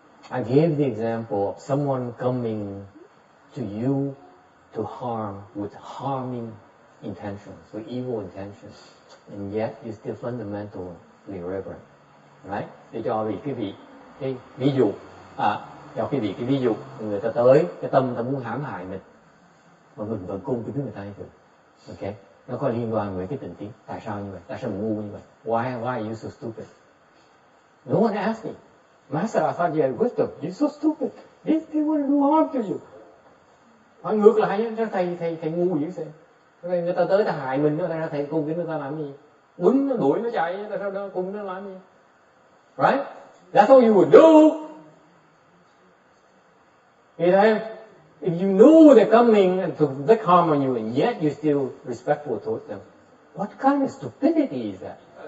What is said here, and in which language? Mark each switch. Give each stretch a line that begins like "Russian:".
English: I gave the example of someone coming to you to harm with harming intentions, with evil intentions, and yet you're still fundamentally reverent, right?
Vietnamese: Để cho cái ví dụ, cho quý vị cái ví dụ, người ta tới, cái tâm ta muốn hãm hại mình, mà mình vẫn cung kính người ta như vậy, ok? Nó có liên quan với cái tình tiết. Tại sao như vậy?
English: Tại sao mình ngu như vậy? Why are you so stupid? No one asked me. Master, I thought you had wisdom. You're so stupid. They want to do harm to you.
Vietnamese: Hỏi ngược lại, thầy ngu dữ sao? Người ta tới ta hại mình, ta thầy cung kính người ta làm gì? Quýnh nó đuổi nó chạy, ta sao đó cung nó làm gì?
English: Right? That's what you would do. You know, if you know they're coming and to inflict harm on you, and yet you're still respectful towards them, what kind of stupidity is that?